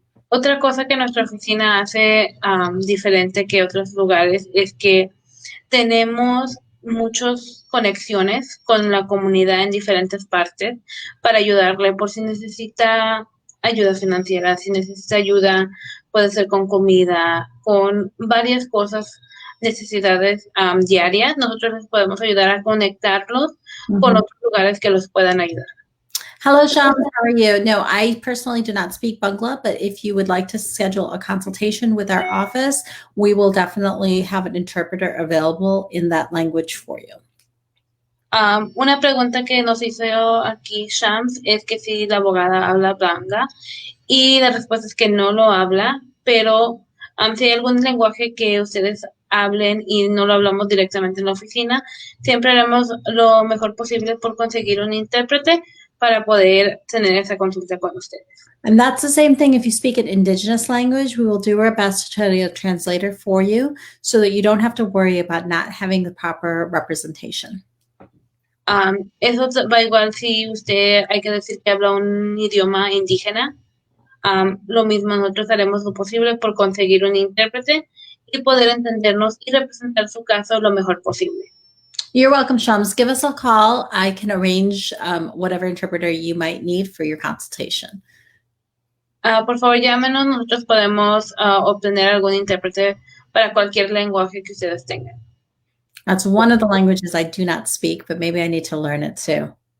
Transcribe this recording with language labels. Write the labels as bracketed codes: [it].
[es] Otra cosa que nuestra oficina hace diferente que otros lugares es que tenemos muchas conexiones con la comunidad en diferentes partes para ayudarle por si necesita ayuda financiera, si necesita ayuda, puede ser con comida, con varias cosas, necesidades diarias. Nosotros les podemos ayudar a conectarlos con otros lugares que los puedan ayudar. [en] Hello, Shams, how are you? No, I personally do not speak Bangla, but if you would like to schedule a consultation with our office, we will definitely have an interpreter available in that language for you. [es] Una pregunta que nos hizo aquí Shams es que si la abogada habla Bangla y la respuesta es que no lo habla, pero si hay algún lenguaje que ustedes hablen y no lo hablamos directamente en la oficina, siempre haremos lo mejor posible por conseguir un intérprete para poder tener esa consulta con ustedes. [en] And that's the same thing if you speak an indigenous language, we will do our best to tell you a translator for you so that you don't have to worry about not having the proper representation. [es] Eso va igual si usted hay que decir que habla un idioma indígena. Lo mismo, nosotros haremos lo posible por conseguir un intérprete y poder entendernos y representar su caso lo mejor posible. [en] You're welcome, Shams. Give us a call. I can arrange whatever interpreter you might need for your consultation. [es] Por favor, llámenos. Nosotros podemos obtener algún intérprete para cualquier lenguaje que ustedes tengan. [en] That's one of the languages I do not speak, but maybe I need to learn it too.